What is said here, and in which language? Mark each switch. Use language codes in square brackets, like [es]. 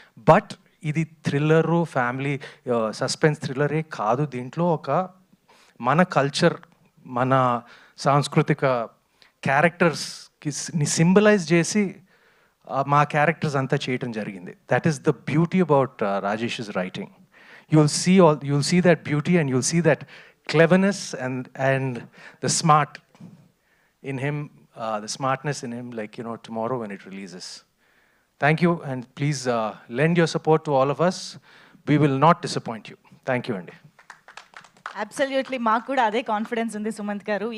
[te] But ఇది thriller, family suspense థ్రిల్లరే కాదు. దీంట్లో ఒక మన కల్చర్, మన సాంస్కృతిక క్యారెక్టర్స్కి సింబలైజ్ చేసి మా క్యారెక్టర్స్ అంతా చేయటం జరిగింది. [en] That is the beauty about Rajesh's writing. You'll see that beauty, and you'll see that cleverness and the smart in him, the smartness in him, like, tomorrow when it releases. Thank you, and please lend your support to all of us. We will not disappoint you. Thank you, Andy. [te] Absolutely మాకు కూడా అదే confidence ఉంది సుమంత్ గారు.